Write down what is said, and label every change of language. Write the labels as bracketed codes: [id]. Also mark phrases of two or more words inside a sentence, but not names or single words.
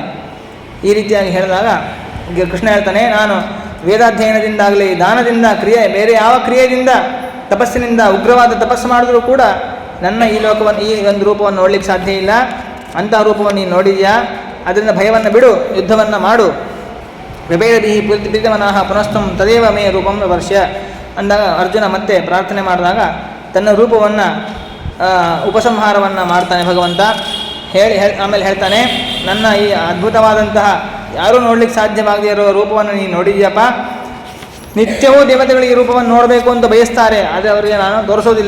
[kn] ಈ ರೀತಿಯಾಗಿ ಹೇಳಿದಾಗ ಕೃಷ್ಣ ಹೇಳ್ತಾನೆ, ನಾನು ವೇದಾಧ್ಯಯನದಿಂದಾಗಲಿ ದಾನದಿಂದ ಬೇರೆ ಯಾವ ಕ್ರಿಯೆಯಿಂದ ತಪಸ್ಸಿನಿಂದ ಉಗ್ರವಾದ ತಪಸ್ಸು ಮಾಡಿದ್ರೂ ಕೂಡ ನನ್ನ ಈ ಲೋಕವನ್ನು ಈ ಒಂದು ರೂಪವನ್ನು ನೋಡಲಿಕ್ಕೆ ಸಾಧ್ಯ ಇಲ್ಲ. ಅಂತಹ ರೂಪವನ್ನು ನೀನು ನೋಡಿದ್ಯಾ, ಅದರಿಂದ ಭಯವನ್ನು ಬಿಡು, ಯುದ್ಧವನ್ನು ಮಾಡು. [sa] ವಿಭೇದಿ ಪ್ರೀತಮನಃ ಪುನಸ್ತಂ ತದೇವ ಮೇ ರೂಪಂ ವರ್ಷ [kn] ಅಂದಾಗ ಅರ್ಜುನ ಮತ್ತೆ ಪ್ರಾರ್ಥನೆ ಮಾಡಿದಾಗ ತನ್ನ ರೂಪವನ್ನು ಉಪಸಂಹಾರವನ್ನು ಮಾಡ್ತಾನೆ ಭಗವಂತ. ಆಮೇಲೆ ಹೇಳ್ತಾನೆ, ನನ್ನ ಈ ಅದ್ಭುತವಾದಂತಹ ಯಾರೂ ನೋಡ್ಲಿಕ್ಕೆ ಸಾಧ್ಯವಾಗದೇ ಇರೋ ರೂಪವನ್ನು ನೀನು ನೋಡಿದ್ಯಪ್ಪ. ನಿತ್ಯವೂ ದೇವತೆಗಳಿಗೆ ಈ ರೂಪವನ್ನು ನೋಡಬೇಕು ಅಂತ ಬಯಸ್ತಾರೆ, ಆದರೆ ಅವರಿಗೆ ನಾನು ತೋರಿಸೋದಿಲ್ಲ.